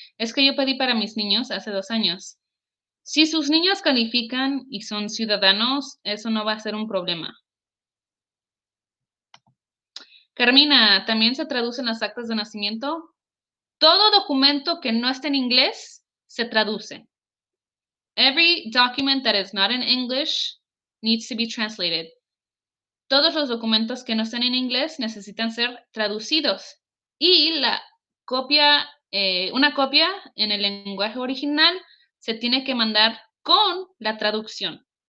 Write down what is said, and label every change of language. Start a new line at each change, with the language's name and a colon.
Spanish: Es que yo pedí para mis niños hace 2 años. Si sus niños califican y son ciudadanos, eso no va a ser un problema. Carmina, ¿también se traducen las actas de nacimiento? Todo documento que no esté en inglés se traduce.
English: Every document that is not in English needs to be translated.
Spanish: Todos los documentos que no estén en inglés necesitan ser traducidos y una copia en el lenguaje original se tiene que mandar con la traducción.